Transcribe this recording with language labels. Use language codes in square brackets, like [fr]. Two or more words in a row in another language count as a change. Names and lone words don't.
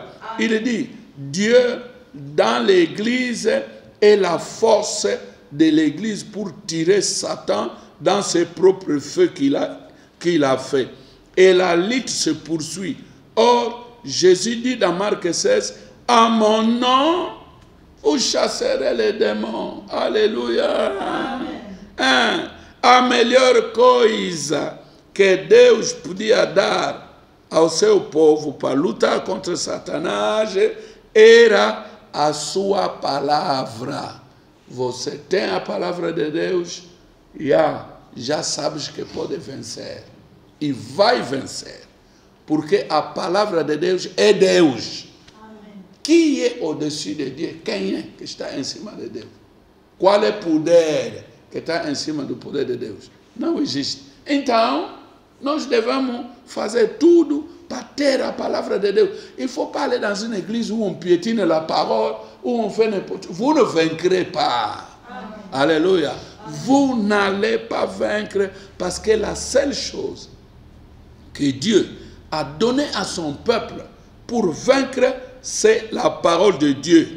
[fr] Il dit, Dieu dans l'Église est la force de l'Église pour tirer Satan dans ses propres feux qu'il a fait. Et la lutte se poursuit. Or, Jésus dit dans Marc 16, à mon nom, vous chasserez les démons. Alléluia. [pt] A melhor coisa que Deus podia dar ao seu povo para lutar contra Satanás era a sua palavra. Você tem a palavra de Deus, já sabes que pode vencer. E vai vencer. Porque a palavra de Deus é Deus. Amém. Quem é [fr] au-dessus de [pt] Deus? Quem é que está em cima de Deus? Qual é o poder que está em cima do poder de Deus? Não existe. Então, nós devemos fazer tudo para ter a palavra de Deus. [fr] Il ne faut pas aller dans une église où on piétine la parole, où on fait n'importe quoi. Vous ne vaincrez pas. Amen. Alléluia. Amen. Vous n'allez pas vaincre parce que la seule chose que Dieu a donné à son peuple pour vaincre, c'est la parole de Dieu.